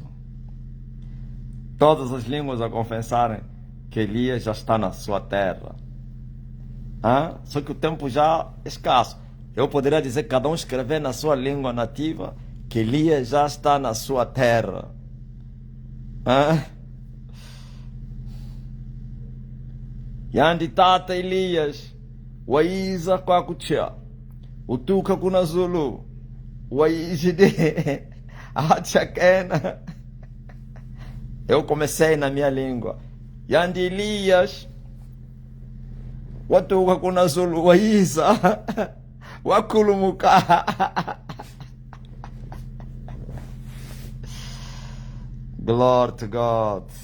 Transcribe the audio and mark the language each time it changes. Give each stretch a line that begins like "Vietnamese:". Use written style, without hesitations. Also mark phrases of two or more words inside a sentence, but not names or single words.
Portuguese: Todas as línguas a confessarem que Elias já está na sua terra. Só que o tempo já é escasso. Eu poderia dizer que cada um escrever na sua língua nativa que Elias já está na sua terra.
Kongo: Yandi tata Elias, waiza kwa kuchia, utuka kuna Zulu, waizide, achakena.
Portuguese: Eu comecei na minha língua.
Kongo: Yandi Elias, watuka kuna Zulu, waiza, wakulumuka.
English: Glory to God.